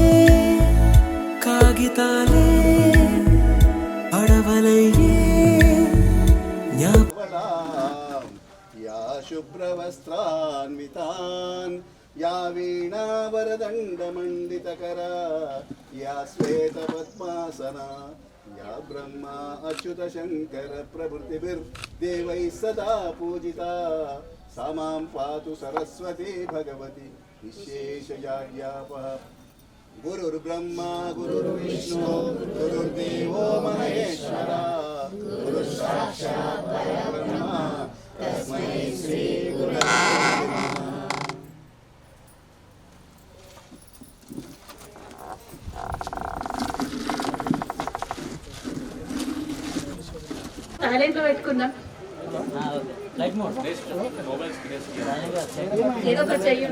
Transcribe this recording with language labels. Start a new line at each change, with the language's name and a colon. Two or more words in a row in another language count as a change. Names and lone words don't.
Telugu: కాగితాలే పడవలయ్యే
Sanskrit: या शुभ्रवस्त्रान्वितान् या वीणावरदण्डमण्डितकरा या श्वेतपद्मासना या ब्रह्मा अच्युतशङ्करप्रभृतिभिर्देवैः सदा पूजिता सा मां पातु सरस्वती भगवती विशेषजाड्यापः गुरुर्ब्रह्मा गुरुर्विष्णु गुरुर्देवो महेश्वरा गुरुसाक्षात् परब्रह्म तस्मै श्री गुरवे नमः।
Telugu: సైలెంట్ లో పెట్టుకుందాం ఏదో ఒకటి చెయ్యండి.